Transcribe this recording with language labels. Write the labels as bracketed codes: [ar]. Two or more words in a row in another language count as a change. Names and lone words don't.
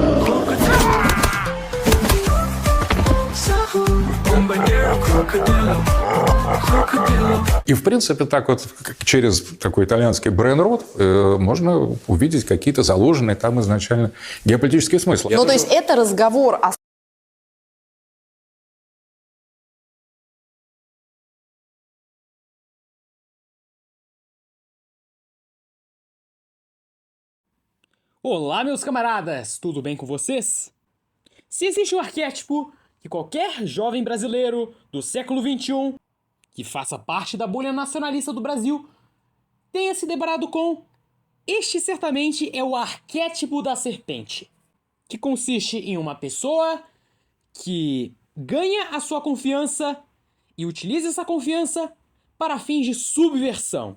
[ru] И, в принципе, так вот через такой итальянский брейн-рот можно увидеть какие-то заложенные там изначально геополитические смыслы. Ну, то есть это разговор о... [pt] Olá, meus camaradas! Tudo bem com vocês? Se existe um arquétipo que qualquer jovem brasileiro do século XXI que faça parte da bolha nacionalista do Brasil tenha se deparado com, este certamente é o arquétipo da serpente, que consiste em uma pessoa que ganha a sua confiança e utiliza essa confiança para fins de subversão.